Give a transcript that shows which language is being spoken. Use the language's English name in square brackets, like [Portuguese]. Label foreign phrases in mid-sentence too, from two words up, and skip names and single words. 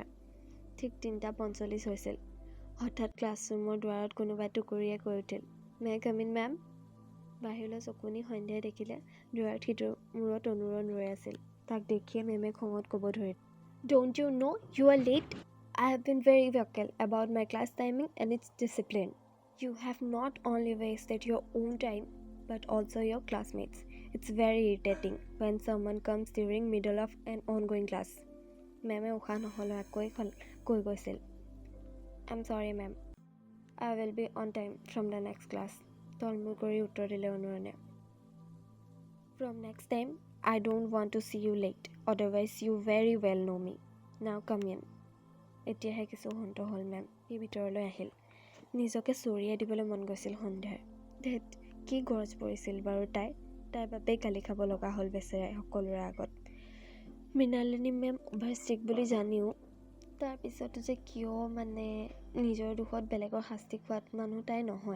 [Assamese] ঠিক 3:45 হৈছিল। হঠাৎ ক্লাছৰুমৰ দুৱাৰত কোনোবাই টুকুৰিয়াই কৈ উঠিল, [English] may come in ma'am? [Assamese] বাহিৰলৈ চকু নি সন্ধ্যাই দেখিলে দুৱাৰত সিটোৰ মূৰত অনুৰণ ৰৈ আছিল। তাক দেখিয়ে মেমে খঙত ক'ব ধৰিল, [English] don't you know you are late? I have been very vocal about my class timing and its discipline. You have not only wasted your own time, but also your classmates. It's very irritating when someone comes during middle of an ongoing class. [Assamese] মেমে উশাহ নহলোৱাকৈ কৈ গৈছিল, [English] I'm sorry ma'am. I will be on time from the next class. [Assamese] তলমূৰ কৰি উত্তৰ দিলে অনুৰণে। [English] From next time, I don't want to see you late. Otherwise, you very well know me. Now come in. [Assamese] এতিয়াহে কিছু শান্ত হ'ল মেম। সি ভিতৰলৈ আহিল। নিজকে চৰিয়াই দিবলৈ মন গৈছিল সন্ধ্যাৰ। ধেত, কি গৰজ পৰিছিল বাৰু তাইৰ বাবেই গালি খাব লগা হ'ল বেচেৰাই সকলোৰে আগত। মৃণালিনী মেম [English] over strict [Assamese] বুলি জানিও তাৰপিছতো যে কিয় মানে নিজৰ দুখত বেলেগৰ শাস্তি খোৱাত মানুহ তাই নহয়।